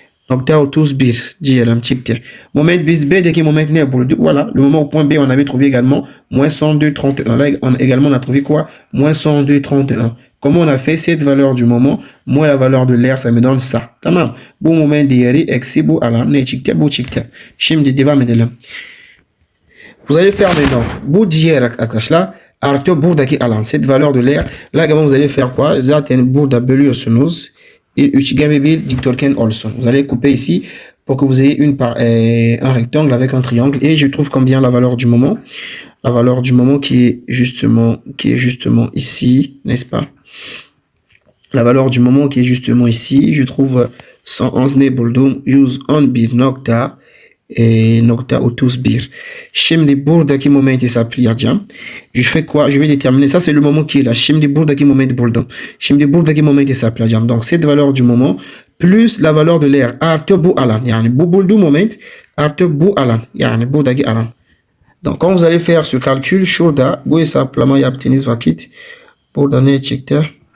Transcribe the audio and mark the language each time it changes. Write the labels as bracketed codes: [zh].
[tr] 102.31 diyelim çıktı. Moment biz B'deki moment ne bulduk? [fr] Voilà. Le moment au point B on avait trouvé également moins 102.31. Là également on a trouvé quoi? Moins 102.31. Comment on a fait cette valeur du moment moins la valeur de l'air, ça me donne ça. [tr] Tamam. Bu moment değeri eksi bu alan ne çıktı? Bu çıktı. Şimdi devam edelim. [fr] Vous allez faire maintenant [tr] bu diğer arkadaşlar artı buradaki alan. [fr] Cette valeur de l'air. Là également vous allez faire quoi? [tr] Zaten burada bölüyorsunuz. Bir üçgen ve bir dikdörtgen olsun. [fr] Vous allez couper ici pour que vous ayez un rectangle avec un triangle. Et je trouve combien la valeur du moment? La valeur du moment qui est justement ici, n'est-ce pas? La valeur du moment qui est justement ici, je trouve 111 [tr] ne buldum 111 nokta nokta [fr] 31. [tr] Şimdi buradaki momenti hesaplayacağım. [fr] Je fais quoi? Je vais déterminer. Ça c'est le moment qui est là. [tr] Şimdi buradaki moment buldum. Şimdi buradaki momenti hesaplayacağım. [fr] Donc cette valeur du moment plus la valeur de l'air [tr] artı bu alan. Yani bu bulduğum moment artı bu alan. Yani buradaki alan. [fr] Donc quand vous allez faire ce calcul, [tr] şurada bu hesaplama yaptığınız vakit burada ne çıktı?